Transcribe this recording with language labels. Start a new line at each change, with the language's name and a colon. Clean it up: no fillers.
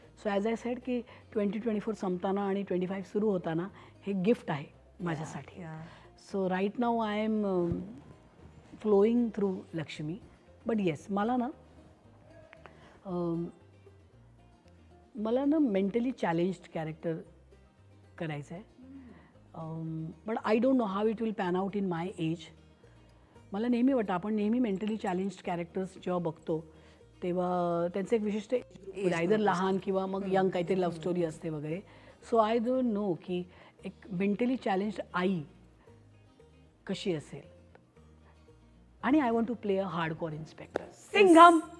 English: so as I said
Marathi: की 2024 संपताना आणि 25 सुरू होताना हे गिफ्ट आहे माझ्यासाठी.
English: So right now I am flowing through Lakshmi. But yes,
Marathi: मला ना मेंटली चॅलेंज्ड कॅरेक्टर करायचं आहे.
English: But I don't know how it will pan out in my age.
Marathi: मला नेहमी वाटतं आपण नेहमी मेंटली चॅलेंज्ड कॅरेक्टर्स जेव्हा बघतो तेव्हा त्यांचं एक विशिष्ट आयदर लहान किंवा मग यंग काहीतरी लव्ह स्टोरी असते वगैरे.
English: so I don't know
Marathi: की एक
English: mentally challenged
Marathi: आई कशी असेल.
English: आणि I want to play a hardcore inspector Singham.